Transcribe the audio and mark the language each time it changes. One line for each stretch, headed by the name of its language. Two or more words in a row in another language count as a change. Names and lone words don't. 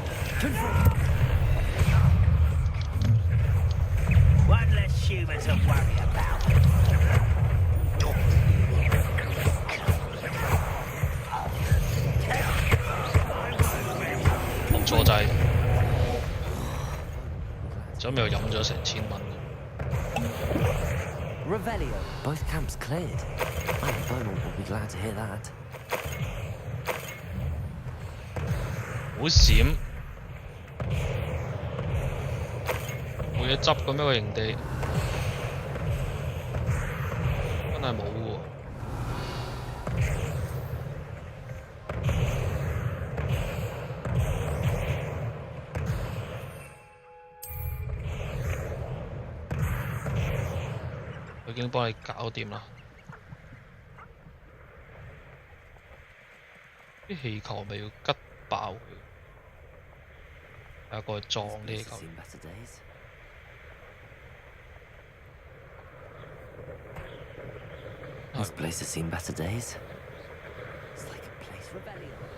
Cantonese: 冇錯掣，咁又飲咗成1000蚊。
English: Revelio. Both camps cleared. Madam Beaumont will be glad to hear that.
Cantonese: 好閃，冇嘢執咁樣個營地，真係冇喎。佢已經幫你搞掂啦。啲氣球咪要吉爆佢。有個撞呢嚿。
English: This place has seen better days. It's like a place rebellion.